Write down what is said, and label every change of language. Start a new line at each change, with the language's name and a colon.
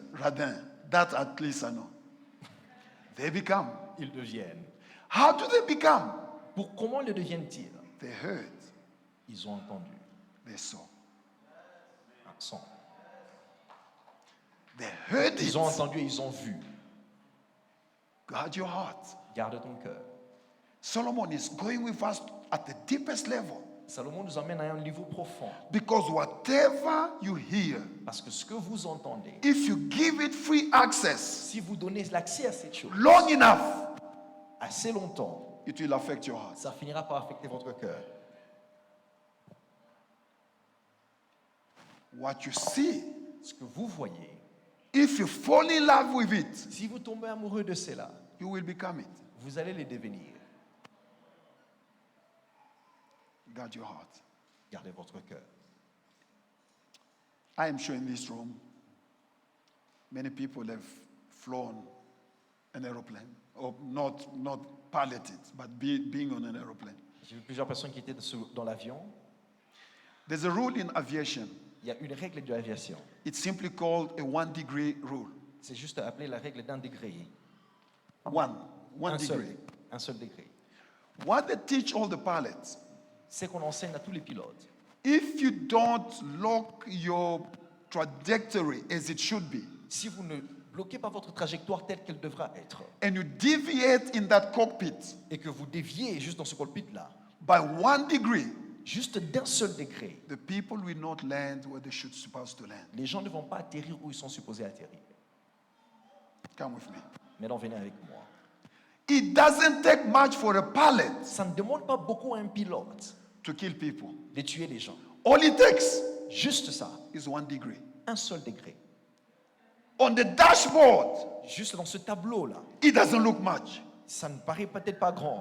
English: Radin. That at least I know. They become.
French: Ils deviennent.
English: How do they become?
French: Comment le deviennent-ils?
English: They heard.
French: Ils ont entendu
English: They saw.
French: un son.
English: They heard it.
French: Ils ont entendu et ils ont vu.
English: Guard your heart.
French: Garde ton cœur.
English: Solomon is going with us at the deepest level.
French: Salomon nous emmène à un niveau profond.
English: Because whatever you hear,
French: Parce que ce que vous entendez,
English: if you give it free access
French: si vous donnez l'accès à cette chose
English: long enough,
French: assez longtemps,
English: it will affect your heart.
French: ça finira par affecter votre cœur.
English: What you see,
French: Ce que vous voyez,
English: if you fall in love with it,
French: si vous tombez amoureux de cela,
English: you will become it.
French: vous allez les devenir.
English: Guard your heart.
French: Gardez votre cœur.
English: I am sure in this room, many people have flown an aeroplane, or not piloted, but being on an aeroplane.
French: J'ai vu plusieurs personnes qui étaient dans l'avion.
English: There's a rule in aviation.
French: Il y a une règle de l'aviation.
English: It's simply called a 1 degree rule.
French: C'est juste appelé la règle d'un degré.
English: One
French: Un
English: degree.
French: seul, un seul degré.
English: What they teach all the pilots,
French: C'est qu'on enseigne à tous les pilotes.
English: if you don't lock your trajectory as it should be,
French: si vous ne bloquez pas votre trajectoire telle qu'elle devra être,
English: and you deviate in that cockpit
French: et que vous déviez juste dans ce cockpit-là,
English: by 1 degree,
French: juste d'un seul degré,
English: the people will not land where they should supposed to land.
French: les gens ne vont pas atterrir où ils sont supposés atterrir.
English: Come with me.
French: Maintenant, venez avec moi.
English: It doesn't take much for a pilot
French: Ça ne demande pas beaucoup à un pilote
English: to kill people.
French: de tuer les gens.
English: All it takes
French: Juste ça,
English: is 1 degree.
French: un seul degré.
English: On the dashboard,
French: Juste dans ce tableau-là,
English: it doesn't look much.
French: ça ne paraît peut-être pas grand,